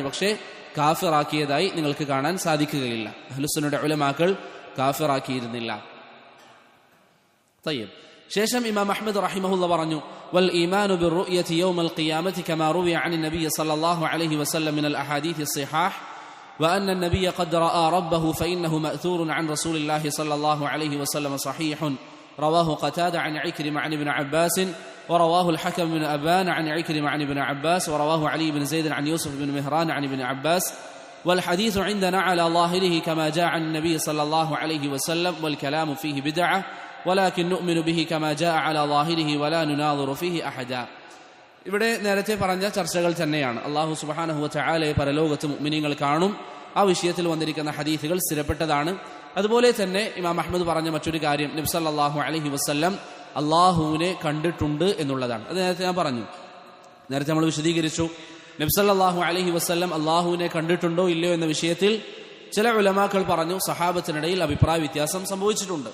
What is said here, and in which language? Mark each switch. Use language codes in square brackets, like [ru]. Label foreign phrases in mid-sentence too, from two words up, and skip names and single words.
[ml] പക്ഷേ കാഫിറാക്കിയതായി നിങ്ങൾക്ക് കാണാൻ സാധിക്കുകയില്ല. അഹ്ലുസുന്നയുടെ ഉലമാക്കൾ കാഫിറാക്കിയിരുന്നില്ല. [ar] തയ്യിബ്. [ml] ശേഷം ഇമാം അഹ്മദ് റഹിമഹുള്ള പറഞ്ഞു, [ar] والإيمان بالرؤية يوم القيامة كما روي عن النبي صلى الله عليه وسلم من الأحاديث الصحاح وأن النبي قد رأى ربه فإنه مأثور عن رسول الله صلى الله عليه وسلم صحيح رواه قتادة عن عكرمة عن ابن عباس ورواه الحكم بن أبان عن عكرمة عن ابن عباس ورواه علي بن زيد عن يوسف بن مهران عن ابن عباس والحديث عندنا على ظاهره كما جاء عن النبي صلى الله عليه وسلم والكلام فيه بدعة ولكن نؤمن به كما جاء على ظاهره ولا نناظر فيه أحدا. [ml] ഇവിടെ നേരത്തെ പറഞ്ഞ ചർച്ചകൾ തന്നെയാണ്. [ar] الله سبحانه وتعالى [ml] പരലോകത്ത് മുഅ്മിനീങ്ങൾ കാണും. ആ വിഷയത്തിൽ വന്നിരിക്കുന്ന ഹദീസുകൾ സ്ഥിരപ്പെട്ടതാണ്. അതുപോലെ തന്നെ ഇമാം അഹ്മദ് പറഞ്ഞ മറ്റൊരു കാര്യം, നബി [ar] صلى الله عليه وسلم [ml] അല്ലാഹുവിനെ കണ്ടിട്ടുണ്ട് എന്നുള്ളതാണ്. അത് നേരത്തെ ഞാൻ പറഞ്ഞു, നേരത്തെ നമ്മൾ വിശദീകരിച്ചു. നബി [ar] صلى الله عليه وسلم [ml] അല്ലാഹുവിനെ കണ്ടിട്ടുണ്ടോ ഇല്ലയോ എന്ന വിഷയത്തിൽ ചില ഉലമാക്കൾ പറഞ്ഞു സഹാബത്തിനിടയിൽ അഭിപ്രായ വ്യത്യാസം സംഭവിച്ചിട്ടുണ്ട്.